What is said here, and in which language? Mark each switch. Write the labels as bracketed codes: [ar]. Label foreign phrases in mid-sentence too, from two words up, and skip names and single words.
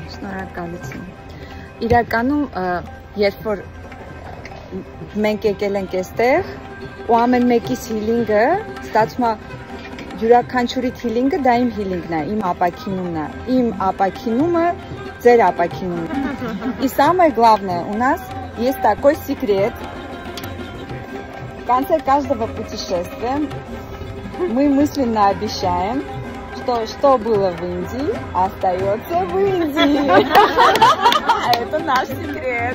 [hy] Շնորհակալություն։ Իրականում, երբ որ մենք եկել ենք այստեղ, ու ամեն մեկիս հիլինգը ստացվում է յուրաքանչյուրի հիլինգը դա իմ հիլինգն է, իմ ապակինումն է, իմ ապակինումը ձեր апакинум. [ru] И самое главное, у нас есть такой секрет. В конце каждого путешествия мы мысленно обещаем, что было в Индии, остается в Индии. Это наш секрет.